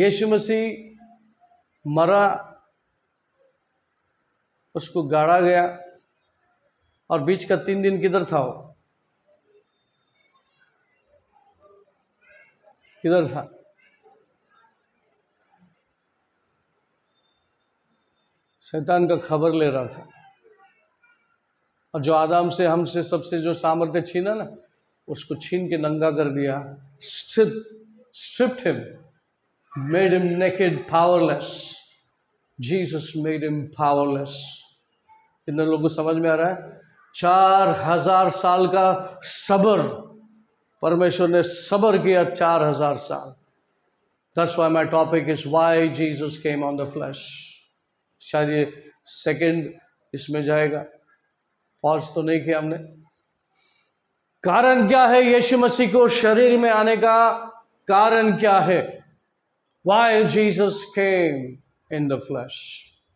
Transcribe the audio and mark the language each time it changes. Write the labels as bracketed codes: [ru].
[hi] यीशु मसीह मरा, उसको गाड़ा गया, और बीच का 3 दिन किधर था? वो किधर था? शैतान का खबर ले रहा था। और जो आदम से, हमसे, सबसे जो सामर्थ्य छीना ना, उसको छीन के नंगा कर दिया। [en] stripped him, made him naked, powerless. Jesus made him powerless. [hi] कितने लोगों को समझ में आ रहा है? 4000 साल का सब्र, परमेश्वर ने सब्र किया 4000 साल। [en] That's why my topic is why Jesus came on the flesh. [hi] शायद ये सेकंड इसमें जाएगा, पॉज तो नहीं किया हमने। कारण क्या है यीशु मसीह को शरीर में आने का? कारण क्या है? [en] Why Jesus came in the flesh?